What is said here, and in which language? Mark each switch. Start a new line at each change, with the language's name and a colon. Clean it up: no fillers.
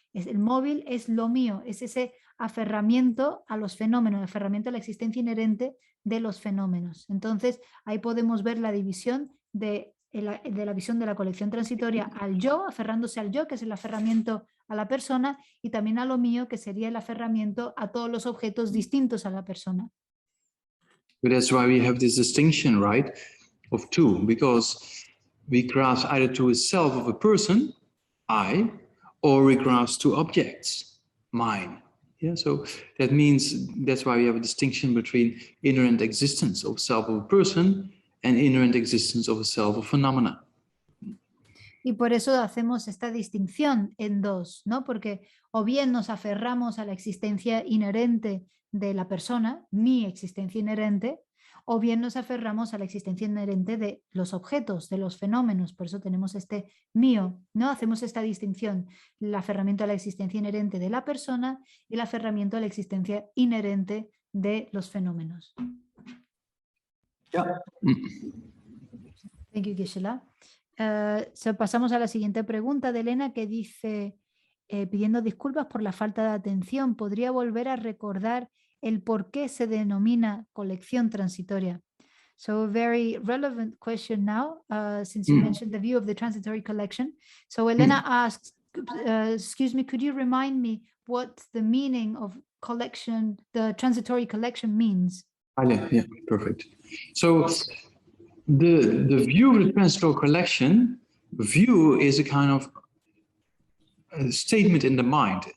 Spanish: El móvil es lo mío, es ese aferramiento a los fenómenos, aferramiento a la existencia inherente de los fenómenos. Entonces, ahí podemos ver la división de la visión de la colección transitoria al yo, aferrándose al yo, que es el aferramiento a la persona, y también a lo mío, que sería el aferramiento a todos los objetos distintos a la persona.
English: But that's why we have this distinction, right, of two, because we grasp either to a self of a person, I, or we grasp to objects, mine. Yeah, so that means that's why we have a distinction between inherent existence of self of a person and inherent existence of a self of phenomena.
Spanish: Y por eso hacemos esta distinción en dos, ¿no? Porque o bien nos aferramos a la existencia inherente de la persona, mi existencia inherente, o bien nos aferramos a la existencia inherente de los objetos, de los fenómenos. Por eso tenemos este mío, ¿no? Hacemos esta distinción, el aferramiento a la existencia inherente de la persona y el aferramiento a la existencia inherente de los fenómenos.
English: Yeah. Thank you, Gisela.
Spanish: Pasamos a la siguiente pregunta de Elena, que dice, pidiendo disculpas por la falta de atención, ¿podría volver a recordar el por qué se denomina colección transitoria?
English: So a very relevant question now, since you mentioned the view of the transitory collection. So Elena asks, excuse me, could you remind me what the meaning of collection, the transitory collection means? Yeah, perfect. So the view of the transitory collection, view is a kind of a statement in the mind.